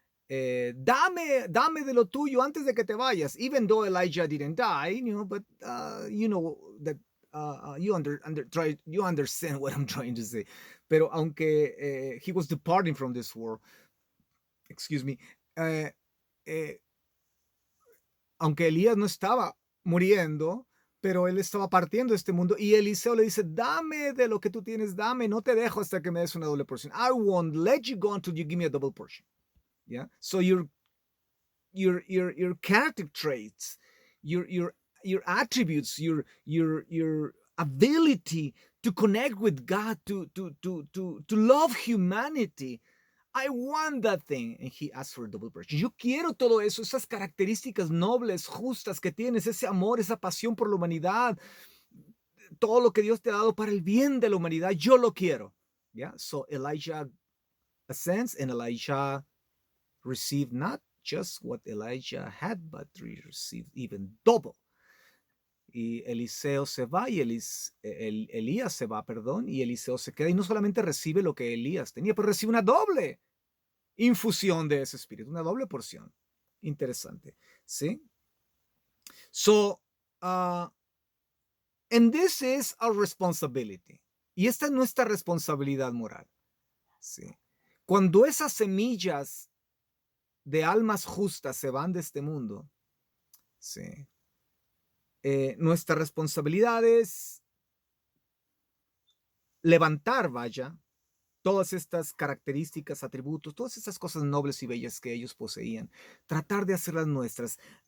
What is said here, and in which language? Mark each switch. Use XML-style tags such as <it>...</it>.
<es>dame de lo tuyo antes de que te vayas.</es> <en>Even though Elijah didn't die, but you know that you understand what I'm trying to say.</en> <es>Pero aunque</es> <en>he was departing from this world, excuse me,</en> <es>eh, eh, aunque Elías no estaba muriendo, pero él estaba partiendo de este mundo y Eliseo le dice, dame de lo que tú tienes, dame, no te dejo hasta que me des una doble porción.</es> <en>I won't let you go until you give me a double portion. Yeah. So your character traits, your attributes, your ability to connect with God, to love humanity. I want that thing. And he asked for a double portion.</en> <es>Yo quiero todo eso, esas características nobles, justas que tienes, ese amor, esa pasión por la humanidad, todo lo que Dios te ha dado para el bien de la humanidad, yo lo quiero.</es> <en>Yeah. So Elijah ascends, and Elijah received not just what Elijah had, but received even double.</en> <es>Y Eliseo se va y Elías se va, perdón, y Eliseo se queda y no solamente recibe lo que Elías tenía, pero recibe una doble infusión de ese espíritu, una doble porción. Interesante, ¿sí?</es> <en>So, and this is our responsibility.</en> <es>Y esta es nuestra responsabilidad moral, ¿sí? Cuando esas semillas de almas justas se van de este mundo, ¿sí? Nuestra responsabilidad es levantar, vaya, todas estas características, atributos, todas estas cosas nobles y bellas que ellos poseían, tratar de hacerlas nuestras.</es>